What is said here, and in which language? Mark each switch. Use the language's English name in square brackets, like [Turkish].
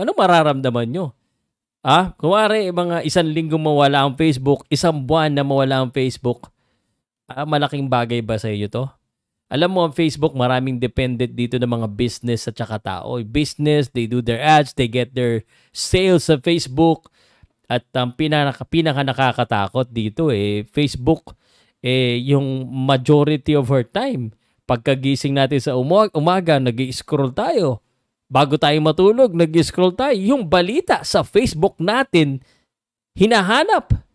[Filipino] Anong mararamdaman nyo? Kumari, mga 1 linggo mawala ang Facebook, 1 buwan na mawala ang Facebook, malaking bagay ba sa inyo to? Alam mo, ang Facebook, maraming dependent dito ng mga business at saka tao. [English] Business, they do their ads, they get their sales [Filipino] sa Facebook. At ang pinaka nakakatakot dito Facebook, yung [English] majority of our time, [Filipino] pagkagising natin sa umaga, nag-i-scroll tayo. Bago tayo matulog, nag-i-scroll tayo. Yung balita sa Facebook natin, hinahanap.